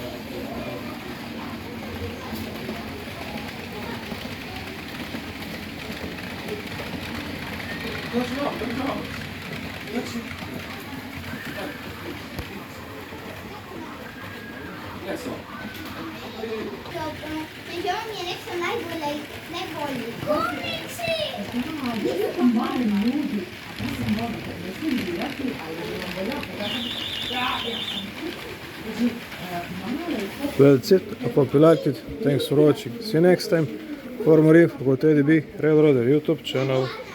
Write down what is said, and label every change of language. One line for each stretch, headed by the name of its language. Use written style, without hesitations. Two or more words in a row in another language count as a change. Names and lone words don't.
Bosnian: Dođi vam, dođi vam. Dođi. Jesu.
Swedish: Men jag är liksom najbolji.
Bosnian: Komici!
English: Well, that's it. I hope you liked it. Thanks for watching. See you next time. For more info, go to EDB Railroader YouTube channel.